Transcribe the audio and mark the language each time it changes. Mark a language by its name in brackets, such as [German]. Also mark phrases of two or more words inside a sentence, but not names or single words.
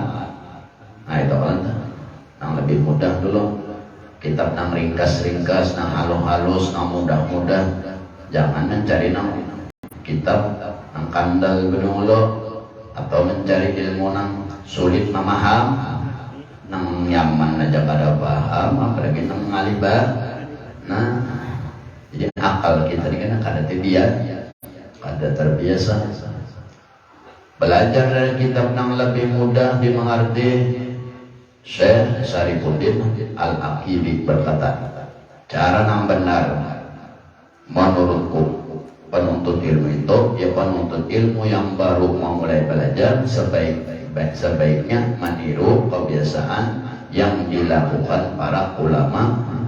[Indonesian] Nah itu kan yang lebih mudah dulu, kitab yang ringkas-ringkas, yang halus-halus, yang mudah-mudah. Jangan mencari kitab yang kandal dulu atau mencari ilmu yang sulit memaham, [Banjar] nang nyaman aja kada paham, apalagi nang ngalibar. [Indonesian] Nah, jadi akal kita ini kan kada terbiasa. Belajar dari kitab nang lebih mudah dimengerti. Syekh Syarifuddin Al-Aqibi berkata, cara nang benar menurutku penuntut ilmu itu ya penuntut ilmu yang baru memulai belajar sebaiknya meniru kebiasaan yang dilakukan para ulama.